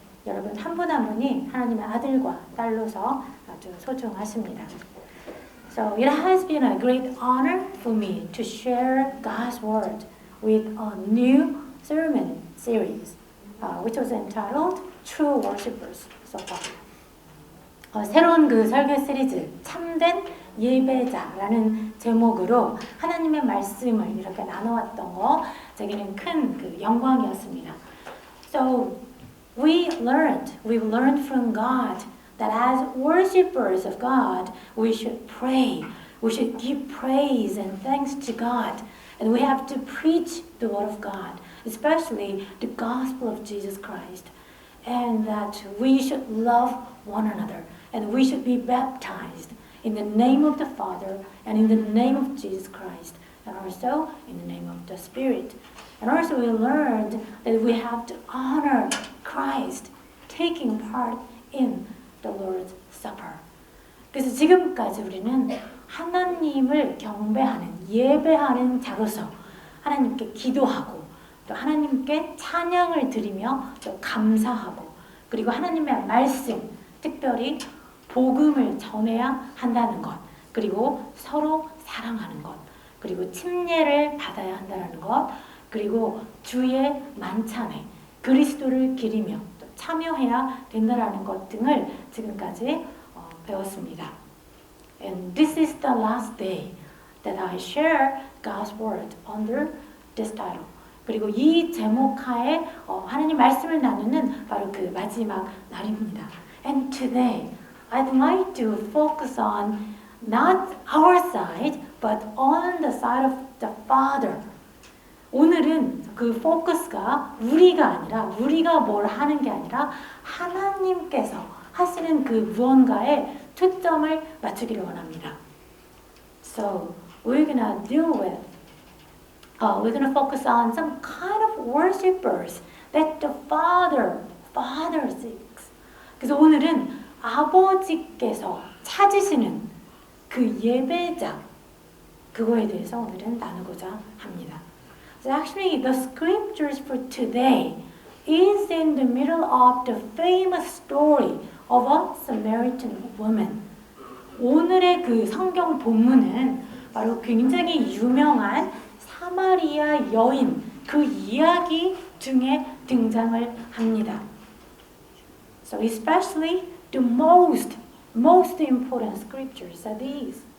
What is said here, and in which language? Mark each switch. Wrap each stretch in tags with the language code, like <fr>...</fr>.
<ko>여러분 한 분 한 분이 하나님의 아들과 딸로서 아주 소중하십니다.</ko> <en>So it has been a great honor for me to share God's word with a new sermon series, which was entitled True Worshippers so far.</en> <ko>새로운 설교 시리즈 참된 예배자라는 제목으로 하나님의 말씀을 이렇게 나눠왔던 거 제게는 큰 영광이었습니다.</ko> <en>So we've learned from God that as worshippers of God, we should pray, we should give praise and thanks to God, and we have to preach the word of God, especially the gospel of Jesus Christ, and that we should love one another, and we should be baptized in the name of the Father, and in the name of Jesus Christ, and also in the name of the Spirit. And also we learned that we have to honor Christ, taking part in the Lord's Supper.</en> <ko>그래서 지금까지 우리는 하나님을 경배하는, 예배하는 자로서 하나님께 기도하고 또 하나님께 찬양을 드리며 또 감사하고 그리고 하나님의 말씀, 특별히 복음을 전해야 한다는 것, 그리고 서로 사랑하는 것, 그리고 침례를 받아야 한다는 것, 그리고 주의 만찬에 그리스도를 기리며 또 참여해야 된다는 것 등을 지금까지 배웠습니다.</ko> <en>And this is the last day that I share God's word under this title.</en> <ko>그리고 이 제목 하에 하나님 말씀을 나누는 바로 마지막 날입니다.</ko> <en>And today I'd like to focus on not our side, but on the side of the Father.</en> <ko>오늘은 포커스가 우리가 아니라, 우리가 뭘 하는 게 아니라 하나님께서 하시는 무언가에 초점을 맞추기를 원합니다.</ko> <en>So we're gonna focus on some kind of worshippers that the Father seeks.</en> <ko>그래서 오늘은 아버지께서 찾으시는 예배자, 그거에 대해서 오늘은 나누고자 합니다.</ko> <en>So actually the scriptures for today is in the middle of the famous story of a Samaritan woman.</en> <ko>오늘의 성경 본문은 바로 굉장히 유명한 사마리아 여인 이야기 중에 등장을 합니다.</ko> <en>So especially the most important scriptures are these.</en>